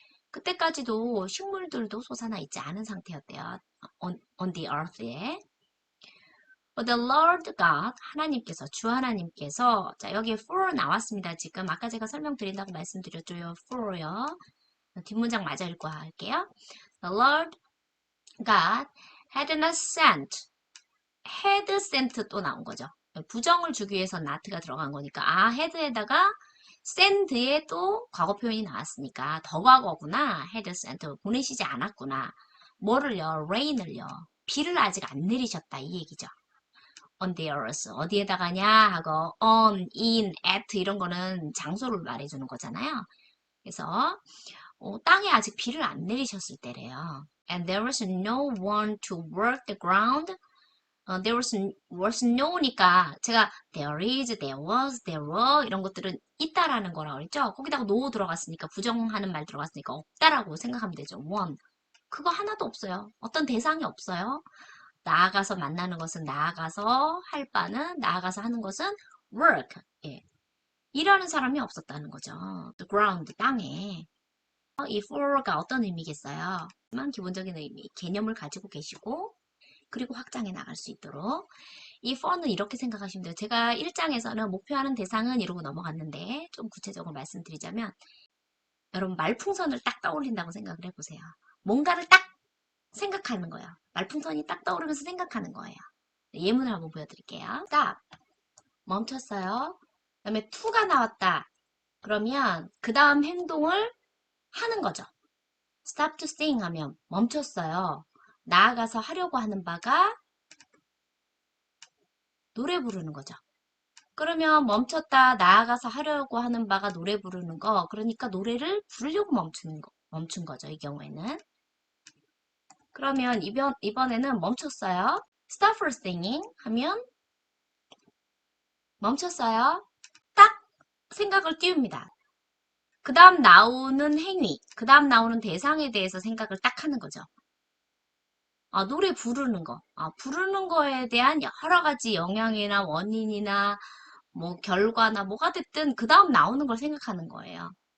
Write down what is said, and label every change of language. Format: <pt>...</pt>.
<ko>그때까지도 식물들도 솟아나 있지 않은 상태였대요.</ko> <en>on the earth에.</en> <ko>The Lord God, 하나님께서, 주 하나님께서, 자, 여기에 for 나왔습니다. 지금 아까 제가 설명드린다고 말씀드렸죠. for요. 뒷문장 맞아 읽고 할게요.</ko> <en>The Lord God had not sent, had sent</en> <ko>또 나온 거죠. 부정을 주기 위해서 not가 들어간 거니까 had에다가 send에 또 과거 표현이 나왔으니까 더 과거구나. had sent 보내시지 않았구나. 뭐를요? rain을요. 비를 아직 안 내리셨다 이 얘기죠.</ko> <en>on the earth</en> <ko>어디에다가냐 하고 on, in, at 이런 거는 장소를 말해주는 거잖아요. 그래서 땅에 아직 비를 안 내리셨을 때래요.</ko> <en>And there was no one to work the ground</en> <ko>was no니까 제가</ko> <en>there is, there was, there were</en> <ko>이런 것들은 있다라는 거라고 그랬죠. 거기다가 no 들어갔으니까 부정하는 말 들어갔으니까 없다라고 생각하면 되죠. one. 그거 하나도 없어요. 어떤 대상이 없어요. 나아가서 만나는 것은 나아가서 할 바는 나아가서 하는 것은 work. 예. 일하는 사람이 없었다는 거죠.</ko> <en>The ground,</en> <ko>땅에. 이 for가 어떤 의미겠어요? 기본적인 의미, 개념을 가지고 계시고 그리고 확장해 나갈 수 있도록 이 for는 이렇게 생각하시면 돼요. 제가 1장에서는 목표하는 대상은 이러고 넘어갔는데 좀 구체적으로 말씀드리자면 여러분 말풍선을 딱 떠올린다고 생각을 해보세요. 뭔가를 딱 생각하는 거예요. 말풍선이 딱 떠오르면서 생각하는 거예요. 예문을 한번 보여드릴게요. stop, 멈췄어요. 그 다음에 to가 나왔다. 그러면 그 다음 행동을 하는 거죠.</ko> <en>stop to sing</en> <ko>하면 멈췄어요. 나아가서 하려고 하는 바가 노래 부르는 거죠. 그러면 멈췄다 나아가서 하려고 하는 바가 노래 부르는 거. 그러니까 노래를 부르려고 멈춘 거죠. 이 경우에는. 그러면 이번에는 멈췄어요.</ko> <en>stop for singing</en> <ko>하면 멈췄어요. 딱 생각을 띄웁니다. 그 다음 나오는 행위, 그 다음 나오는 대상에 대해서 생각을 딱 하는 거죠. 노래 부르는 거. 부르는 거에 대한 여러 가지 영향이나 원인이나 뭐 결과나 뭐가 됐든 그 다음 나오는 걸 생각하는 거예요.</ko>